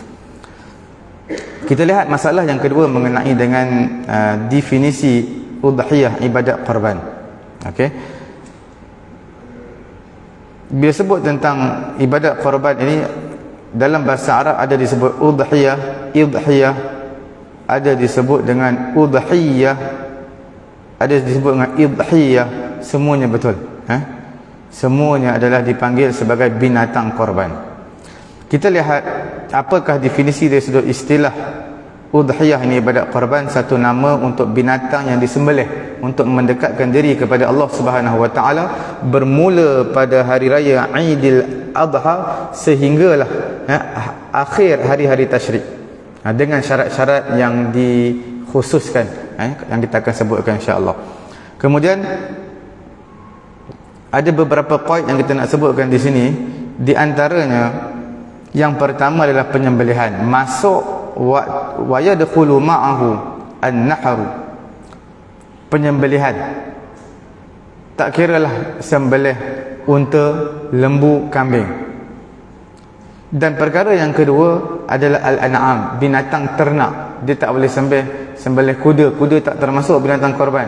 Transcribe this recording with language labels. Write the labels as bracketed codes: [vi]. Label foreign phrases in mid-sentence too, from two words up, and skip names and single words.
[ms] Kita lihat masalah yang kedua mengenai dengan definisi udhiyah, ibadat korban. Okey, bila sebut tentang ibadat korban ini, dalam bahasa Arab ada disebut udhiyah, idhiyah, ada disebut dengan udhiyah, ada disebut dengan idhiyah. Semuanya betul, semuanya adalah dipanggil sebagai binatang korban. Kita lihat apakah definisi dari sudut istilah udhiyah ini, ibadat korban, satu nama untuk binatang yang disembelih untuk mendekatkan diri kepada Allah [ar] سبحانه وتعالى, [ms] bermula pada hari raya Aidil Adha sehinggalah akhir hari-hari tasyrik, dengan syarat-syarat yang dikhususkan, yang kita akan sebutkan [ar] إن شاء الله. [ms] Kemudian ada beberapa poin yang kita nak sebutkan di sini. Di antaranya, yang pertama adalah penyembelihan. [ar] Masuk ويدخل معه النحر, [ms] penyembelihan. Tak kiralah sembelih unta, lembu, kambing. Dan perkara yang kedua adalah al-an'am, binatang ternak. Dia tak boleh sembelih kuda, kuda tak termasuk binatang korban.